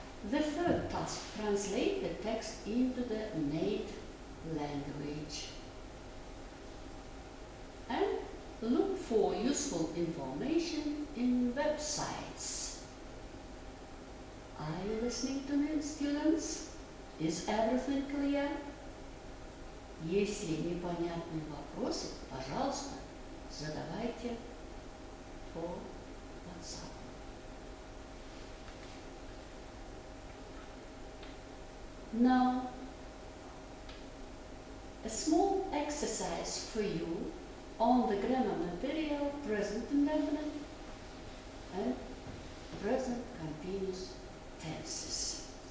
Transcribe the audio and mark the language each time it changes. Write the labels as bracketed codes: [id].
[en] The third task, translate the text into the native language. And look for useful information in websites. Are you listening to me, students? Is everything clear? [ru] Если непонятны вопросы, пожалуйста, задавайте по WhatsApp. [en] Now, a small exercise for you on the grammar material present indefinite and present continuous tenses.